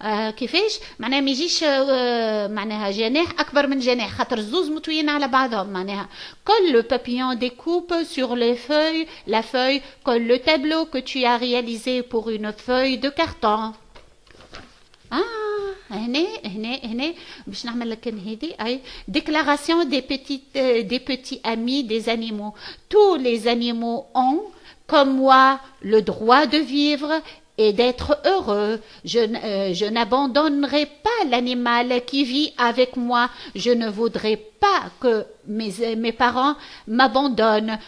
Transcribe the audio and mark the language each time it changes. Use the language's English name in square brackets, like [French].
[Arabic] كيفاش معناها ما يجيش معناها جناح اكبر من جناح خاطر الزوز مطويين على بعضهم معناها. [French] Colle le papillon découpe sur les feuilles la feuille. Colle le tableau que tu as réalisé pour une feuille de carton. Ah, [Arabic] هنا باش نعمل لك هذه اي [French] déclaration des petits amis des animaux. Tous les animaux ont comme moi le droit de vivre et d'être heureux. Je n'abandonnerai pas l'animal qui vit avec moi. Je ne voudrais pas que mes parents m'abandonnent.